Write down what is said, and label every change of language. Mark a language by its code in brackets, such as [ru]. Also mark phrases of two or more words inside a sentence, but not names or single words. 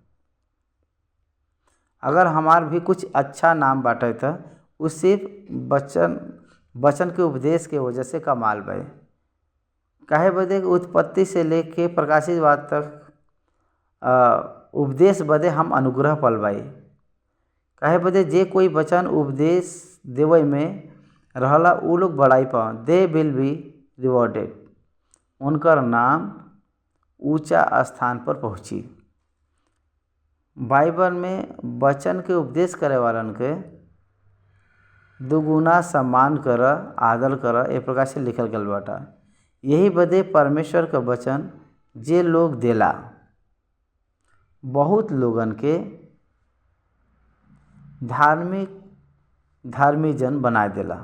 [bho] अगर हमार भी कुछ अच्छा नाम बाटे तो वो सिर्फ वचन के उपदेश के वजह से कमाल भइल। काहे बदे उत्पत्ति से लेके प्रकाशित बात तक उपदेश बदे हम अनुग्रह पल बाई। काहे बदे जे कोई वचन उपदेश देवे में रहला उ लोग बड़ाई पावन, [en] they will be rewarded, [bho] उनकर नाम ऊंचा स्थान पर पहुँची। बाइबल में वचन के उपदेश करे वालन के दुगुना सम्मान कर, आदर कर, ए प्रकार से लिखल गल बाटा। यही बदे परमेश्वर का वचन जे लोग देला बहुत लोगन के धार्मिक जन बना देला।